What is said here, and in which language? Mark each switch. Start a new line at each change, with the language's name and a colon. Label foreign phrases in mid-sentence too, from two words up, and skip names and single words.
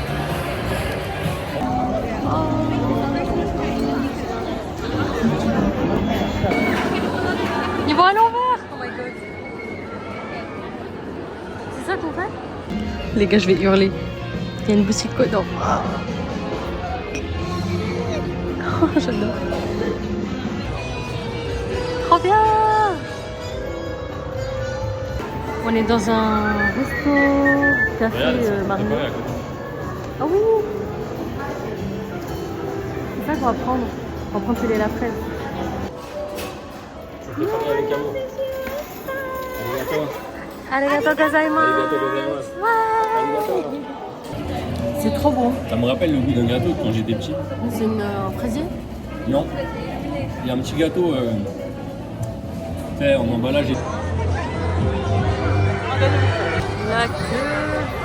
French: Ils vont à l'envers.
English: Oh my god.
French: C'est ça qu'on fait? Les gars, je vais hurler. Il y a une boutique dedans. Oh, j'adore. Trop bien. On est dans un resto, café mariné. Ah oui. C'est ça qu'on va prendre. On va prendre celui à la fraise. Je vais parler avec Camo.
Japanese: ありがとうございます.
French: C'est trop bon. Ça me rappelle le goût d'un gâteau quand j'étais petit. C'est un fraisier? Non. Il y a un petit gâteau fait en emballage. La queue.